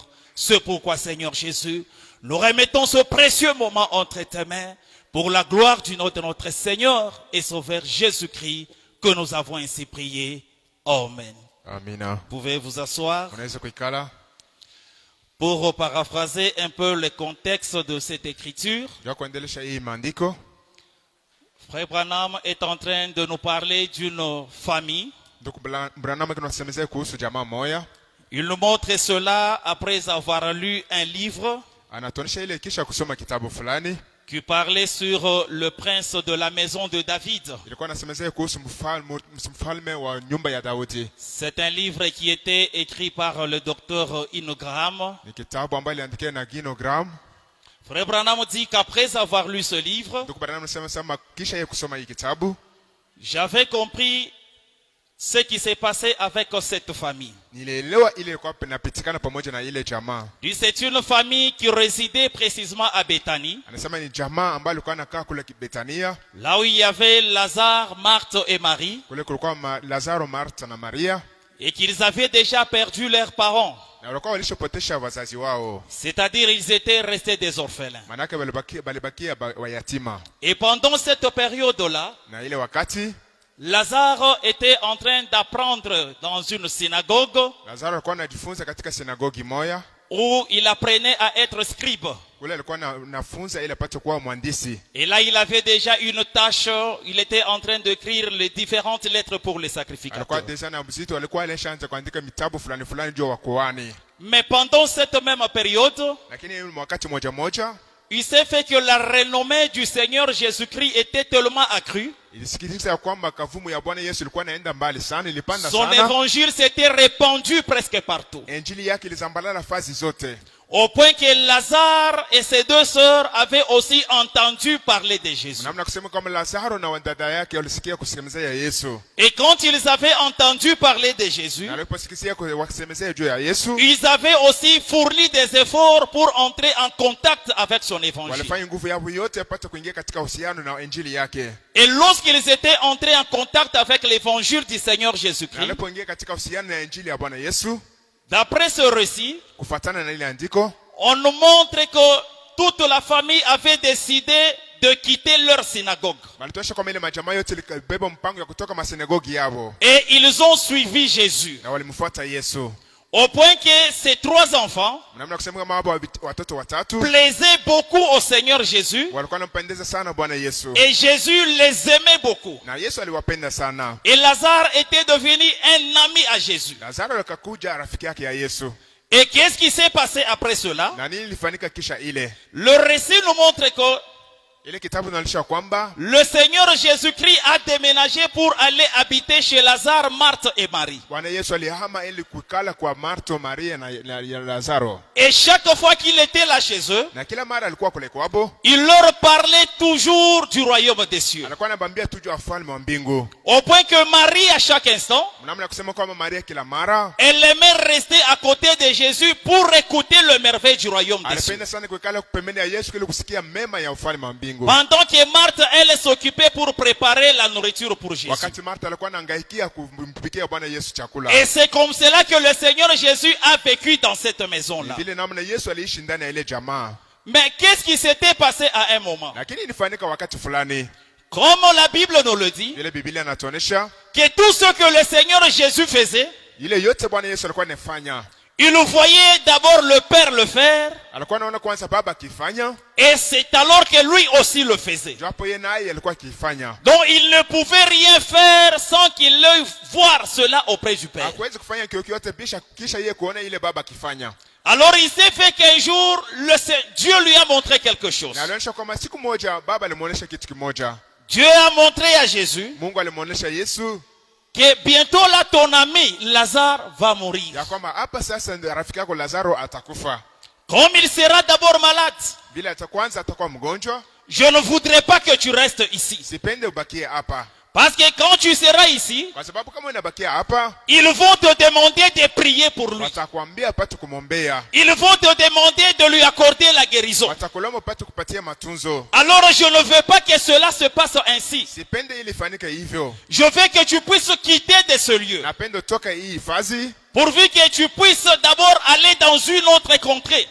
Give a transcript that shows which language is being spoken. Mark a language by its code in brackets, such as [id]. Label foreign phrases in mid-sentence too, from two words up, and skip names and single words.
[fr] C'est pourquoi, Seigneur Jésus, nous remettons ce précieux moment entre tes mains pour la gloire du nom de notre Seigneur et Sauveur Jésus-Christ que nous avons ainsi prié. Amen. [sw] Amina. [fr] Vous pouvez vous asseoir. [sw] Unaweza kuikala. [fr] Pour paraphraser un peu le contexte de cette écriture, [sw] Ndio kuendelesha hii maandiko. [fr] Frère Branham est en train de nous parler d'une famille. [sw] Ndugu Branham tunasemezea kuhusu jamaa moja. [fr] Il nous montre cela après avoir lu un livre [sw] Anatuonyesha ile kisha kusoma kitabu fulani. [fr] qui parlait sur le prince de la maison de David. [sw] Ilikuwa nasemezea kuhusu mfalme wa nyumba ya Daudi. [fr] C'est un livre qui était écrit par le docteur Ingram. [sw] Ni kitabu ambacho iliandikiwa na Gino Graham. [fr] Frère Branham dit qu'après avoir lu ce livre, [sw] Ndugu Branham anasema kisha yeye kusoma hii kitabu, [fr] j'avais compris ce qui s'est passé avec cette famille. [sw] nilielewa ile ilikuwa inapitikana pamoja na ile jamaa. [fr] C'est une famille qui résidait précisément à Béthanie, [sw] Anasema ni jamaa ambayo ilikuwa inakaa kule Betania, [fr] là où il y avait Lazare, Marthe et Marie, [sw] kule kulikuwa Lazaro, Martha na Maria, [fr] et qu'ils avaient déjà perdu leurs parents. [sw] na walikuwa walishopotesha wazazi wao. [fr] C'est-à-dire ils étaient restés des orphelins. [sw] Manake balibakia wayatima. [fr] Et pendant cette période-là, [sw] Na ile wakati [fr] Lazare était en train d'apprendre dans une synagogue [sw] Lazaro alikuwa anajifunza katika sinagogi moja, [fr] où il apprenait à être scribe. [sw] kule alikuwa anafunza ili apate kuwa mwandishi. [fr] Et là, il avait déjà une tâche. Il était en train d'écrire les différentes lettres pour les [sw] Alikuwa [fr] sacrificateurs. [sw] deja na mzito, alikuwa alishaanza kuandika mitabu fulani fulani juu ya wakoani. [fr] Mais pendant cette même période, [sw] Lakini wakati moja [fr] il s'est fait que la renommée du Seigneur Jésus-Christ était tellement accrue. [sw] ilisikiliza kwamba kavumu ya Bwana Yesu ilikuwa inaenda mbali sana, ilipanda [fr] Son [sw] sana. [fr] évangile s'était répandu presque partout. [sw] Injili yake ilizambalala nafasi zote. [fr] Au point que Lazare et ses deux sœurs avaient aussi entendu parler de Jésus. [sw] Namna kusema kama Lazaro na dada yake walisikia kusemezea Yesu. [fr] Et quand ils avaient entendu parler de Jésus, [sw] Na waliposikia kusemezea juu ya Yesu, [fr] ils avaient aussi fourni des efforts pour entrer en contact avec son évangile. [sw] walifanya nguvu yao yote apate kuingia katika uhusiano na injili yake. [fr] Et lorsqu'ils étaient entrés en contact avec l'évangile du Seigneur [sw] Na [fr] Jésus-Christ, [sw] walipoingia katika uhusiano na injili ya Bwana Yesu, [fr] d'après ce récit, [sw] kufuatana na ile andiko, [fr] on nous montre que toute la famille avait décidé de quitter leur synagogue. [sw] balitosha kama ile majamaa yote likabeba mpango ya kutoka masinagogi yao [fr] Et ils ont suivi Jésus. [sw] na walimfuata Yesu. [fr] Au point que ces 3 enfants [sw] Namna kusema kama hapa watoto watatu [fr] plaisaient beaucoup au Seigneur Jésus. [sw] walikuwa wanampendeza sana Bwana Yesu. [fr] Et Jésus les aimait beaucoup. [sw] Na Yesu aliwapenda sana. [fr] Et Lazare était devenu un ami à Jésus. [sw] Lazaro akakuja rafiki yake ya Yesu. [fr] Et qu'est-ce qui s'est passé après cela? [sw] Na nini ilifanyika kisha ile? [fr] Le récit nous montre que [sw] Ile kitabu inaonyesha kwamba [fr] le Seigneur Jésus-Christ a déménagé pour aller habiter chez Lazare, Marthe et Marie. [sw] Bwana Yesu alihama ili kukala kwa Martha, Maria na Lazaro. [fr] Et chaque fois qu'il était là chez eux, [sw] Na kila mara alikuwa kule kwao, [fr] il leur parlait toujours du royaume des cieux. [sw] alikuwa anabambia tujue ufalme wa mbingu. [fr] Au point que Marie, à chaque instant, [sw] Mnamna kusema kwamba Maria kila mara [fr] elle aimait rester à côté de Jésus pour écouter le merveille du royaume des cieux. [sw] alipenda sana kukala pembeni ya Yesu ili kusikia mema ya ufalme wa mbingu. [fr] Pendant que Marthe, elle s'occupait pour préparer la nourriture pour Jésus. [sw] Wakati Martha alikuwa anahangaikia kumpikia Bwana Yesu chakula. [fr] Et c'est comme cela que le Seigneur Jésus a vécu dans cette maison-là. [sw] Vile namna Yesu aliishi ndani ya ile jamaa. [fr] Mais qu'est-ce qui s'était passé à un moment? [sw] Lakini ilifanyika wakati fulani. [fr] Comme la Bible nous le dit, [sw] Ile Biblia inatuonesha [fr] que tout ce que le Seigneur Jésus faisait, [sw] ile yote Bwana Yesu alikuwa anafanya. [fr] il voyait d'abord le Père le faire, [sw] Alikuwa anaona kwanza baba akifanya, [fr] et c'est alors que lui aussi le faisait. [sw] japo yeye naye alikuwa akifanya. [fr] Donc il ne pouvait rien faire sans qu'il ait voir cela auprès du Père. [sw] Hakuwezi kufanya kitu kisha yeye kuona ile baba akifanya. [fr] Alors il s'est fait qu'un jour, Dieu lui a montré quelque chose. [sw] Na alionyesha kwamba siku moja baba alimuonesha kitu kimoja. [fr] Dieu a montré à Jésus [sw] Mungu alimuonesha Yesu [fr] que bientôt là ton ami Lazare va mourir. [sw] ya kwamba hapa sasa ndio rafiki yako Lazaro atakufa. [fr] Comme il sera d'abord malade, [sw] Bila kwanza atakuwa mgonjwa, [fr] je ne voudrais pas que tu restes ici. [sw] sipende ubakie hapa. [fr] Parce que quand tu seras ici, [sw] Kwa sababu kama unabakia hapa, [fr] ils vont te demander de prier pour lui. [sw] watakwambia pate kumwombea. [fr] Ils vont te demander de lui accorder la guérison. [sw] Watakulomba pate kupatia matunzo. [fr] Alors je ne veux pas que cela se passe ainsi. [sw] Sipende ili fanyike hivyo. [fr] Je veux que tu puisses quitter de ce lieu. [sw] Napenda toka hii hifadhi [fr] Pourvu que tu puisses d'abord aller dans une autre contrée.